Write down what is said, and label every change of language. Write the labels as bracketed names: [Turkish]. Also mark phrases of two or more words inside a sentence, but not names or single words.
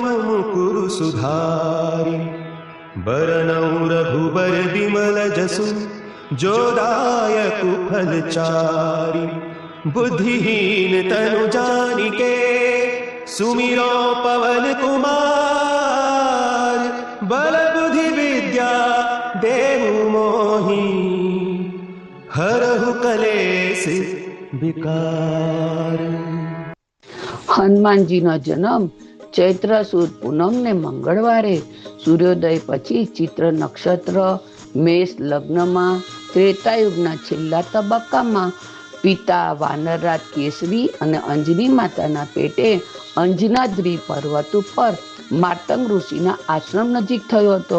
[Awadhi] मुकुर सुधारि बरनउँ रघुबर विमल जसु जो दायक फलचारि बुद्धिहीन तनु जानिके सुमिरो पवन कुमार बल बुद्धि विद्या देहु मोहि हरहु कलेश विकार। [Gujarati] હનુમાનજીનો જન્મ ચૈત્ર સુદ પૂનમને મંગળવારે સૂર્યોદય પછી ચિત્ર નક્ષત્ર મેષ લગ્નમાં ત્રેતાયુગના છેલ્લા તબક્કામાં પિતા વાનરરાજ કેસરી અને અંજની માતાના પેટે અંજનાદ્રી પર્વત ઉપર માતંગ ઋષિના આશ્રમ નજીક થયો હતો.